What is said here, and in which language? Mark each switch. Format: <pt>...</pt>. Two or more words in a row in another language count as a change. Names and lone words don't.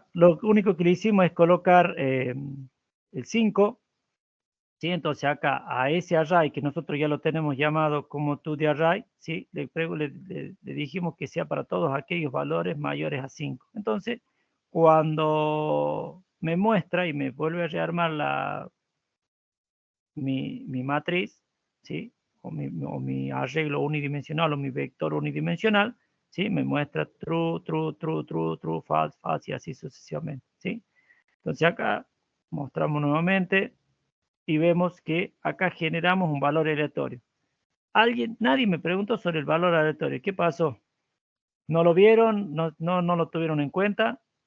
<es>Lo único que le hicimos es colocar el 5, ¿sí? Entonces acá a ese array que nosotros ya lo tenemos llamado como</es> <en>to the array,</en> <es>¿sí? Le dijimos que sea para todos aquellos valores mayores a 5. Entonces, cuando me muestra y me vuelve a rearmar mi matriz, ¿sí? O mi arreglo unidimensional o mi vector unidimensional, ¿sí? Me muestra</es> <en>true, true, true, true, true, false, false</en> <es>y así sucesivamente, ¿sí? Entonces acá mostramos nuevamente y vemos que acá generamos un valor aleatorio. Nadie me preguntó sobre el valor aleatorio. ¿Qué pasó? ¿No lo vieron? ¿No lo tuvieron en cuenta?</es>